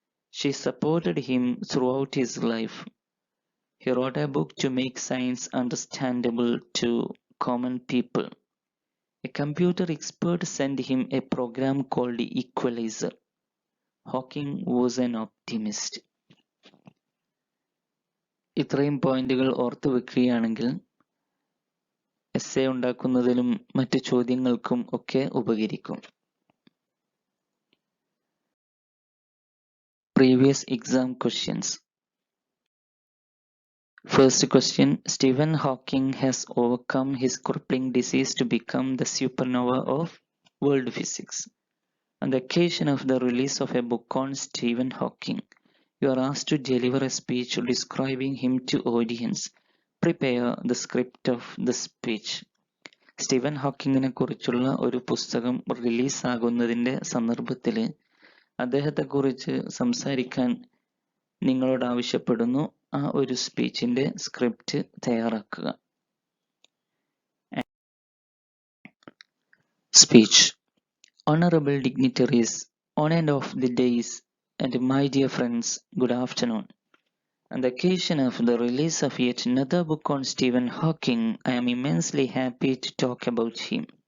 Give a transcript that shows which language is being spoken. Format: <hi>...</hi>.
<en>She supported him throughout his life. He wrote a book to make science understandable to common people. A computer expert sent him a program called Equalizer. Hawking was an optimist.</en> <ml>ഇത്രയും പോയിന്റുകൾ ഓർത്തു വെക്കുകയാണെങ്കിൽ essay ഉണ്ടാക്കുന്നതിനും മറ്റ് ചോദ്യങ്ങൾക്കും ഒക്കെ ഉപകരിക്കും.</ml> <en>Previous exam questions. First question: Stephen Hawking has overcome his crippling disease to become the supernova of world physics. On the occasion of the release of a book on Stephen Hawking, you are asked to deliver a speech describing him to audience. Prepare the script of the speech.</en> <ml>Steven ഹോക്കിങ്ങിനെ കുറിച്ചുള്ള ഒരു പുസ്തകം റിലീസാകുന്നതിൻ്റെ സന്ദർഭത്തിൽ അദ്ദേഹത്തെക്കുറിച്ച് സംസാരിക്കാൻ നിങ്ങളോട് ആവശ്യപ്പെടുന്നു. ആ ഒരു സ്പീച്ചിൻ്റെ സ്ക്രിപ്റ്റ് തയ്യാറാക്കുക.</ml> <en>Speech. Honorable dignitaries, on and off the days, and my dear friends, good afternoon. On the occasion of the release of yet another book on Stephen Hawking, I am immensely happy to talk about him.</en>